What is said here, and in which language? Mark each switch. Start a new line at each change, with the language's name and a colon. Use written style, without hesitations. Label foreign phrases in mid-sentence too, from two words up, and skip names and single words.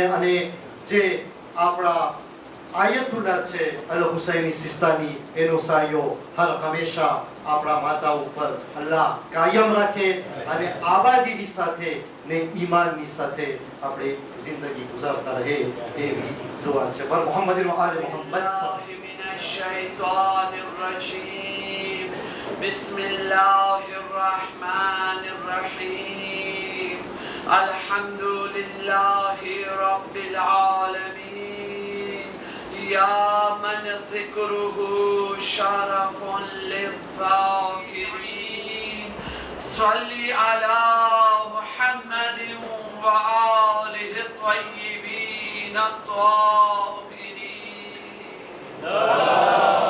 Gujarati: અને જે આપણા આયતુલ્લા છે અલ હુસૈની સિસ્તાની એનો સાયો હર હંમેશા આપણા માતા ઉપર અલ્લાહ કાયમ રાખે અને આબાદીની સાથે ને ઈમાનની સાથે આપણે જિંદગી ગુજારતા રહે એવી દુઆ છે.
Arabic: પર محمد وآل محمد. بسم الله الرحمن الرحيم الحمد لله رب العالمين يا من ذكره شرف للذاكرين صل على محمد وآله الطيبين الطاهرين.